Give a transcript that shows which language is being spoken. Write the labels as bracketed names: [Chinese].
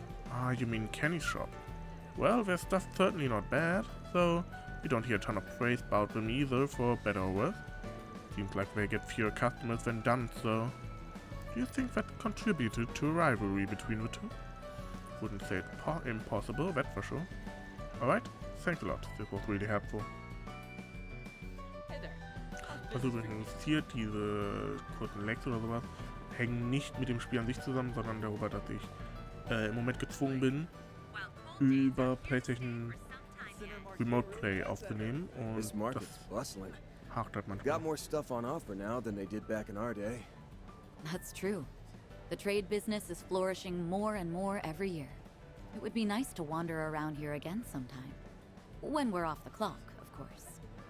[English] Ah, you mean Kenny's shop. Well, their stuff's certainly not bad, though you don't hear a ton of praise about them either, for better or worse. Seems like they get fewer customers than Dunn, so... Do you think that contributed to a rivalry between the two? Wouldn't say it's impossible, that's for sure. Alright, thanks a lot, this was really helpful. [German] Also übrigens hier diese kurzen Lecks oder sowas hängen nicht mit dem Spiel an sich zusammen, sondern darüber, dass ich im Moment gezwungen bin, über PlayStation Remote Play aufzunehmen und das hakt halt manchmal. [English] Got more stuff on offer now than they did back in our day. That's true. The trade business is flourishing more and more every year. It would be nice to wander around here again sometime. When we're off the clock, of course.